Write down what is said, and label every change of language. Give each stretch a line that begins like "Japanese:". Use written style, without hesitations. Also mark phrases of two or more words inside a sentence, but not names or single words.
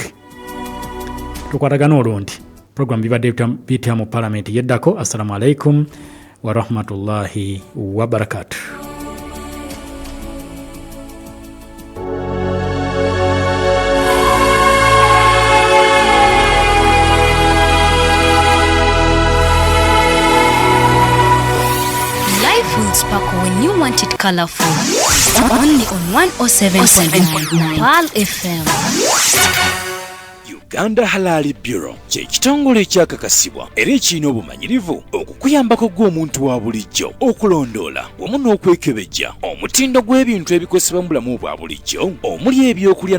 Ganda: Tukwatagana olunti program bibadde bitya mu Parliament yeddako.
Arabic: السلام عليكم ورحمة الله وبركاته.
English: Life will sparkle when you want it colorful. Only on 107.9 Pal FM.
Ganda: Uganda Halali Bureau kye kitongole ekyakakasibwa era ekirina obumanyirivu okukuyambako gw'omuntu wa bulijjo okulondoola wamu n'okwekebejja omutindo gw'ebintu ebikozesebwa mu bulamu bwa bulijjo omuli ebyokulya